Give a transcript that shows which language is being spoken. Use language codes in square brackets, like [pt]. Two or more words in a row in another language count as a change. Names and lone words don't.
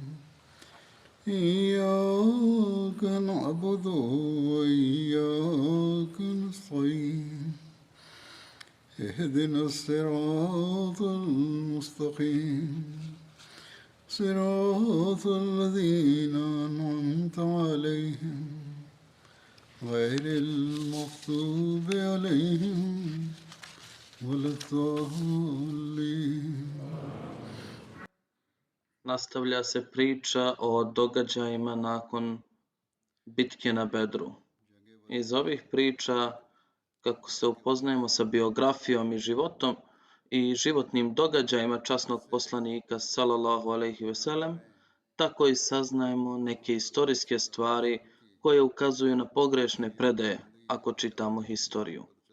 [ar] إياك نعبد وإياك نستعين اهدنا الصراط المستقيم صراط الذين أنعمت عليهم غير المغضوب عليهم ولا الضالين. [bs] Nastavlja se priča o događajima nakon bitke na Bedru. Iz ovih priča, kako se upoznajemo sa biografijom i životom i životnim događajima časnog poslanika [ar] صلى الله عليه وسلم, [bs] tako i saznajemo neke istorijske stvari koje ukazuju na pogrešne predaje ako čitamo historiju.